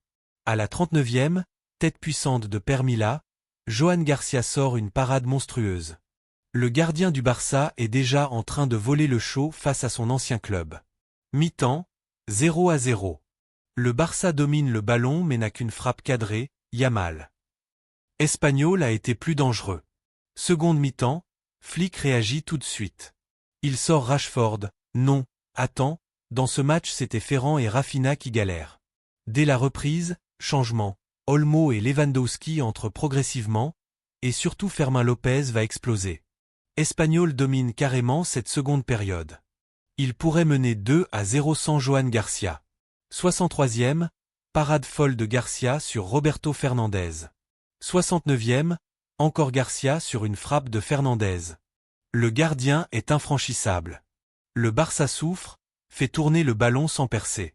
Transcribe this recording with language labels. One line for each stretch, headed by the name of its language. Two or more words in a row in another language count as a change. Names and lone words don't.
French: À la 39e, tête puissante de Permila, Joan Garcia sort une parade monstrueuse. Le gardien du Barça est déjà en train de voler le show face à son ancien club. Mi-temps, 0-0. Le Barça domine le ballon mais n'a qu'une frappe cadrée, Yamal. Espanyol a été plus dangereux. Seconde mi-temps, Flick réagit tout de suite. Il sort Rashford, non, attends, dans ce match c'était Ferran et Rafinha qui galèrent. Dès la reprise, changement. Olmo et Lewandowski entrent progressivement, et surtout Fermín López va exploser. Espanyol domine carrément cette seconde période. Il pourrait mener 2-0 sans Johan Garcia. 63e, parade folle de Garcia sur Roberto Fernandez. 69e, encore Garcia sur une frappe de Fernandez. Le gardien est infranchissable. Le Barça souffre, fait tourner le ballon sans percer.